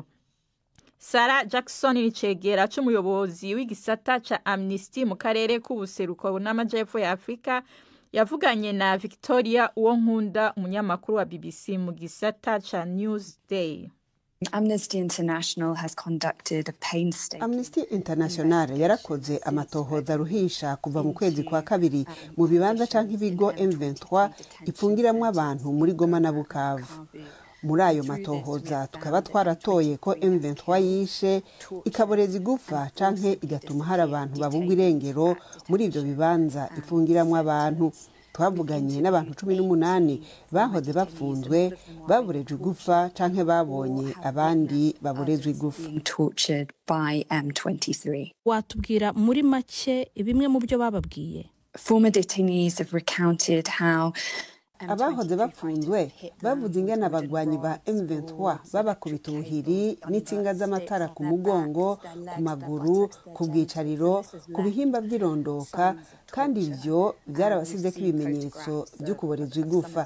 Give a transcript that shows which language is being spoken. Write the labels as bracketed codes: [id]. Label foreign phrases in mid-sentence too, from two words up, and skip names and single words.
[rn] Sarah Jackson nicegera c'umuyobozi w'igisata ca Amnesty mu karere k'ubuseruko n'amajepfo ya Afrika yavuganye na Victoria Uwonkunda, umunyamakuru wa BBC mu gisata ca Newsday. [en] Amnesty International has conducted a painstaking. [rn] Amnesty International yarakoze amatohoza ruhisha kuva mu kwezi kwa kabiri mu bibanza canke ibigo M23 ipfungiramwe abantu muri Goma na Bukavu. Muri ayo matohoza tukaba twaratoye ko M23 yishe, ikaboreza igufa canke igatuma hari abantu babugwa irengero muri ivyo bibanza ipfungiramwe abantu. Twavuganye n'abantu 18 bahoze bafunzwe, baborejwe igufa canke babonye abandi baborezwe igufa. [en] Tortured by M23. [rn] Watubwira muri make bimwe mu byo bababwiye? [en] Former detainees have recounted how [rn] abahoze bapfunzwe bavuze ingene abagwanyi ba M23 babakubita ubuhiri n'itsinga z'amatara ku mugongo, ku maguru, ku bwicariro, ku bihimba by'irondoka, kandi ivyo byarabasizeko ibimenyetso byo kuborezwa igufa.